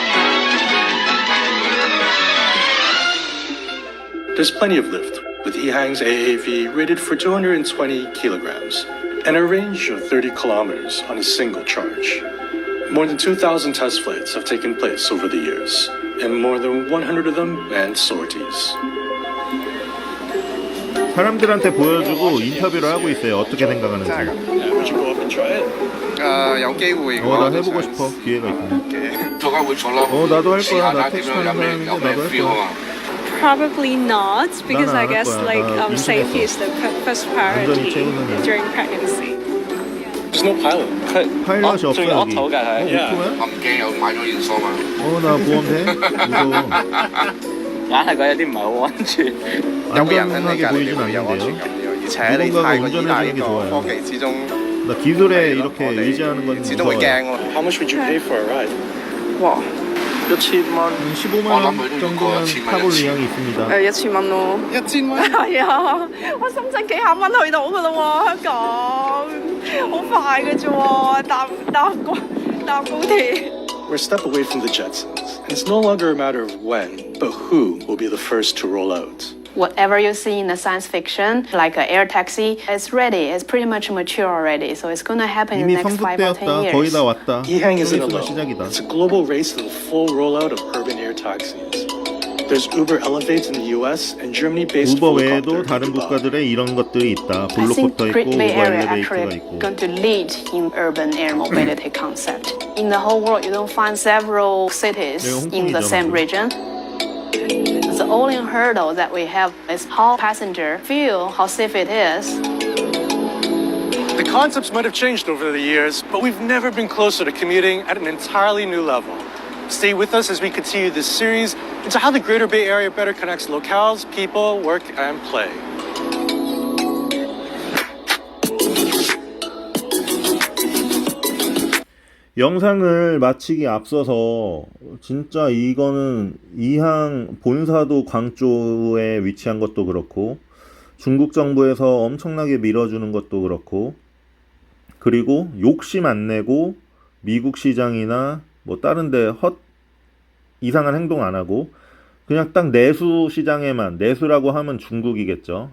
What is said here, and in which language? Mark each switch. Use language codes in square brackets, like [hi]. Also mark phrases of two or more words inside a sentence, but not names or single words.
[en] There's plenty of lift, with EHang's AAV rated for 220 kilograms and a range of 30 kilometers on a single charge. More than 2,000 test flights have taken place over the years, and more than 100 of them manned sorties. [ko] 사람들한테 보여주고 인터뷰를 하고 있어요. 어떻게 생각하는지. [en] Would you go up and try it? [yue] 有機會嘅 [ko] 나 해보고 싶어. 기회가 있으면. [yue] 做間會坐啦。 [ko] 나도 할 [yue] 試 [ko] 거야. [yue] 下 [ko] 나 [yue] 睇點 [ko] 택시 [yue] 樣 [ko] 타는 [yue] 有咩 [ko] 사람인데 [yue] 有咩 [ko] 나도 할 [yue] feel 啊 [ko] 거야. [yue] 嘛。 [en] Probably not, because No, I no, guess that's like fine. safety is the first priority [ko] 최우선이야. [en] during pregnancy. There's no pilot. [ko] 파일럿이 없어 여기. [en] Yeah. [yue] 我唔驚，有買咗元素嘛。 [ko] 나 보험 돼? 무서워. [yue] 硬係覺得有啲唔係好安全。 [ko] 안전하게 보이진 않는데요. [yue] 而且你太過依賴呢個 [ko] 좋아요. [yue] 科技之中， [ko] 나 기술에 이렇게 의지하는 건 [yue] 始終會 [ko] 무서워요. [yue] 驚喎。 [en] How much would you pay for a ride? [ko] 와, 1,000원. 15만 원 정도면 타볼 의향이 있습니다. [yue] 1,000蚊咯。 1000蚊。係啊，我深圳幾廿蚊去到噶啦喎，香港好快嘅啫喎，搭高鐵。 [en] We're a step away from the Jetsons, and it's no longer a matter of when, but who will be the first to roll out. Whatever you see in the science fiction, like an air taxi, it's ready. It's pretty much mature already. So it's going to happen in the [ko] 이미 [en] next 5 or 10 [ko] 성숙되었다. 거의 [en] years. [ko] 다 왔다. [en] EHang isn't [ko] 서비스가 [en] alone. [ko] 시작이다. [en] It's a global race to the full rollout of urban air taxis. There's Uber Elevate in the US and Germany-based [ko] 우버 [en] Volocopter [ko] 외에도 [en] in [ko] 다른 [en] Dubai. [ko] 국가들에 이런 것들이 있다. [en] I think [ko] 블루코터 있고 [en] Great [ko] 우버 [en] Bay Area [ko] 엘리베이터가 [en] actually [ko] 있고. [en] going to lead in urban air mobility concept. In the whole world, you don't find several cities 네, in the same 홍콩이죠, region. The only hurdle that we have is how passenger feel, how safe it is. The concepts might have changed over the years, but we've never been closer to commuting at an entirely new level. Stay with us as we continue this series into how the Greater Bay Area better connects locales, people, work, and play. [ko] 영상을 마치기 앞서서 진짜 이거는 이항 본사도 광저우에 위치한 것도 그렇고 중국 정부에서 엄청나게 밀어주는 것도 그렇고 그리고 욕심 안 내고 미국 시장이나 뭐 다른데 이상한 행동 안 하고 그냥 딱 내수 시장에만, 내수라고 하면 중국이겠죠.